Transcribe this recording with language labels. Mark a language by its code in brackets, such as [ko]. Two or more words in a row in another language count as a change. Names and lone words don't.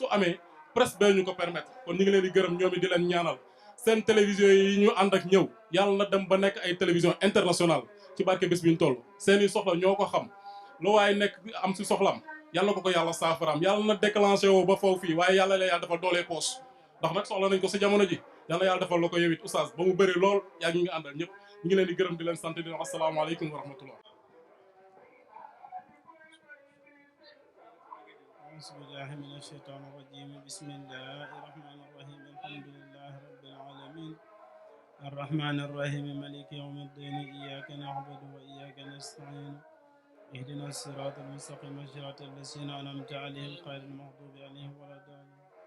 [wo] amee presse bee ñu ko permettre kon ñu ngi leen di gërëm ñoom it di leen ñaanal seen télévision yi ñu ànd ak ñëw yàlla na dem ba nekk ay [fr] télévision internationale [wo] ci barke bés bi ñu toll seeni soxla ñoo ko xam lu waaye nekk am si soxlam yàlla ko yàlla saafaraam yàlla na déclenché woo ba foofu fii waaye yàlla la yàlla dafa doolee poche ndax nag soxla nañ ko si jamono ji yàlla yàlla defal la ko yow it oustaz ba mu bëri lool yaa ngi àndal ñëpp ñu ngi leen di gërëm di leen sant di leen [ar] السلام عليكم ورحمة الله أعوذ بالله من الشيطان الرجيم بسم الله الرحمن الرحيم الحمد لله رب العالمين الرحمن الرحيم مالك يوم الدين إياك نعبد وإياك نستعين اهدنا الصراط المستقيم صراط الذين أنعمت عليهم غير المغضوب عليهم ولا الضالين